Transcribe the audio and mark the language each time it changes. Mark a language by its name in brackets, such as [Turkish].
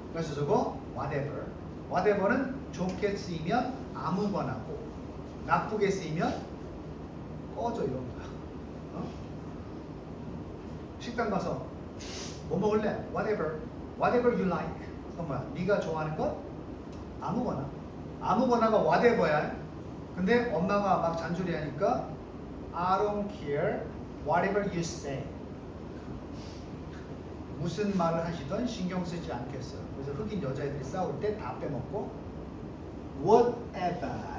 [Korean] 그래서 저거 whatever. whatever는 좋게 쓰이면 아무거나고 나쁘게 쓰이면 꺼져 이런 거야. 식당 가서 뭐 먹을래? whatever. [English] whatever you like. [Korean] 그건 뭐야? 네가 좋아하는 것? 아무거나. 아무거나가 whatever야. 근데 엄마가 막 잔소리하니까 [English] I don't care whatever you say. [Korean] 무슨 말을 하시던 신경 쓰지 않겠어요. 그래서 흑인 여자애들이 싸울 때 다 빼먹고 whatever.